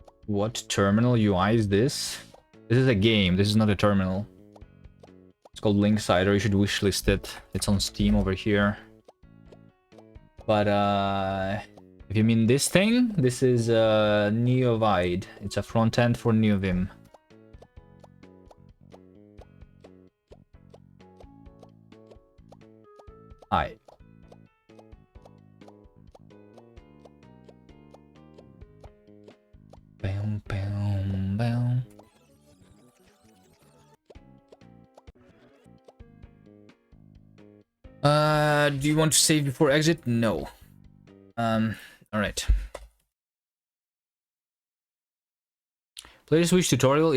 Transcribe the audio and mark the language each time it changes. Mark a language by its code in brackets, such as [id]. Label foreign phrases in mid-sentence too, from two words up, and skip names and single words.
[en] What terminal UI is this? This is a game. This is not a terminal. It's called Linksider. You should wishlist it. It's on Steam over here. But if you mean this thing, this is Neovide. It's a front end for Neovim. Hi. Bam, bam, bam. Do you want to save before exit? No. Alright. Player switch tutorial.